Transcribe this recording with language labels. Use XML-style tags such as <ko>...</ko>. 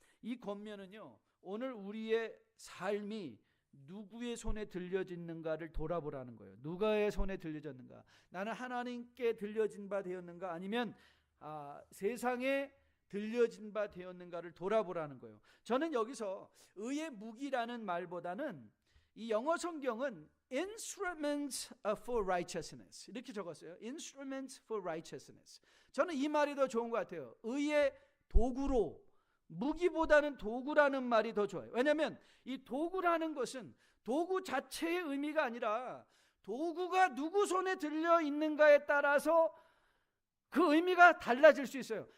<ko>이 권면은요 오늘 우리의 삶이 누구의 손에 들려졌는가를 돌아보라는 거예요. 누가의 손에 들려졌는가? 나는 하나님께 들려진 바 되었는가? 아니면 세상에 들려진 바 되었는가를 돌아보라는 거예요. 저는 여기서 의의 무기라는 말보다는 이 영어 성경은</ko> <en>instruments for righteousness</en> <ko>이렇게 적었어요.</ko> <en>instruments for righteousness.</en> <ko>저는 이 말이 더 좋은 것 같아요. 의의 도구로, 무기보다는 도구라는 말이 더 좋아요. 왜냐하면 이 도구라는 것은 도구 자체의 의미가 아니라 도구가 누구 손에 들려 있는가에 따라서 그 의미가 달라질 수 있어요.</ko>